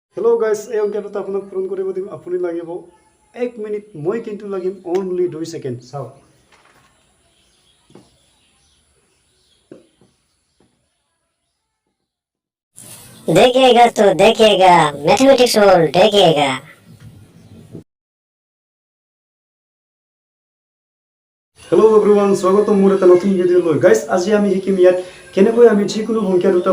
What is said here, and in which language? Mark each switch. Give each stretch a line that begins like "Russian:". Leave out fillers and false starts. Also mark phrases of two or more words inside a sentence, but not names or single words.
English: Hello guys,
Assamese: এই অংকটো আপোনাক পূৰণ কৰিব দিম আপুনি লাগিব 1 মিনিট মই কিন্তু লাগিম only 2 সেকেন্ড চাও
Hindi: देखेगा तो देखेगा मैथमेटिक्स और देखेगा
English: Hello everyone,
Assamese: স্বাগতম মোৰ এটা নতুন ভিডিও লৈ গাইস আজি আমি শিকিম ইয়াত কেনেকৈ আমি যিকোনো সংখ্যা দুটা